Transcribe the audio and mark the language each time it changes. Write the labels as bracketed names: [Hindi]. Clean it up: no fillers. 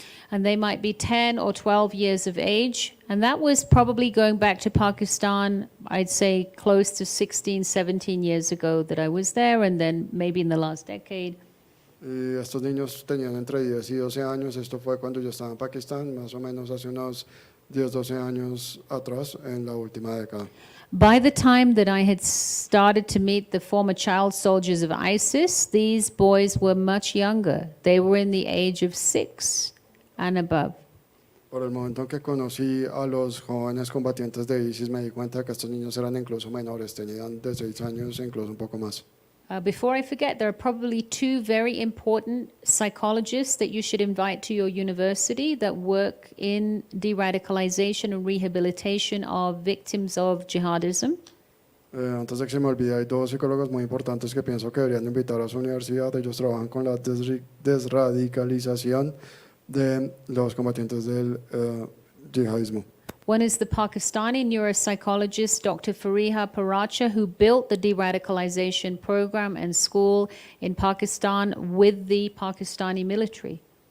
[English] And they might be 10 or 12 years of age. And that was probably going back to Pakistan, I'd say close to 16, 17 years ago that I was there, and then maybe in the last decade. [Spanish] Y estos niños tenían entre 10 y 12 años. Esto fue cuando yo estaba en Pakistán, más o menos hace unos 10, 12 años atrás, en la última década. [English] By the time that I had started to meet the former child soldiers of ISIS, these boys were much younger. They were in the age of 6 and above. [Spanish] Por el momento en que conocí a los jóvenes combatientes de ISIS, me di cuenta que estos niños eran incluso menores, tenían de 6 años e incluso un poco más. [English] Before I forget, there are probably two very important psychologists that you should invite to your university that work in de-radicalization and rehabilitation of victims of jihadism. [Spanish] Antes de que se me olvide, hay dos psicólogos muy importantes que pienso que deberían invitar a su universidad. Ellos trabajan con la desradicalización de los combatientes del yihadismo. [English] One is the Pakistani neuropsychologist Dr. Fariha Paracha, who built the de-radicalization program and school in Pakistan with the Pakistani military.